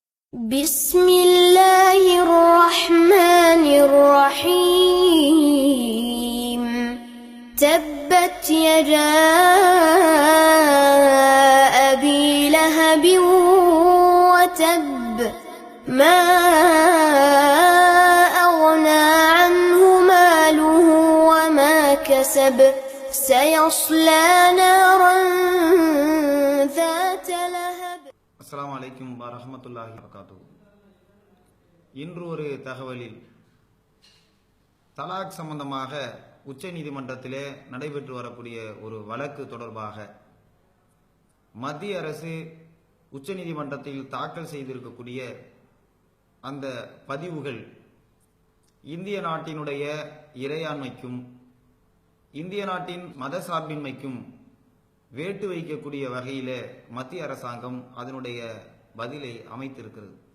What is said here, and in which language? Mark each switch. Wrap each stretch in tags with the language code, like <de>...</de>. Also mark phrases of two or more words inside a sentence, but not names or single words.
<ar>بسم الله الرحمن الرحيم تبت يدا أبي لهب وتب ما أغنى عنه ماله وما كسب سيصلى نارا ذات لهب. السلام عليكم ورحمة الله وبركاته.</ar> <ta>இன்று ஒரு தகவலில் தலாக் சம்பந்தமாக உச்ச நீதிமன்றத்திலே நடைபெற்று வரக்கூடிய ஒரு வழக்கு தொடர்பாக மத்திய அரசு உச்ச நீதிமன்றத்தில் தாக்கல் செய்திருக்கக்கூடிய அந்த பதிவுகள் இந்திய நாட்டினுடைய இறையாண்மைக்கும் இந்திய நாட்டின் மத சார்பின்மைக்கும் வேட்டு வைக்கக்கூடிய வகையில மத்திய அரசாங்கம் அதனுடைய பதிலை அமைத்திருக்கிறது.</ta>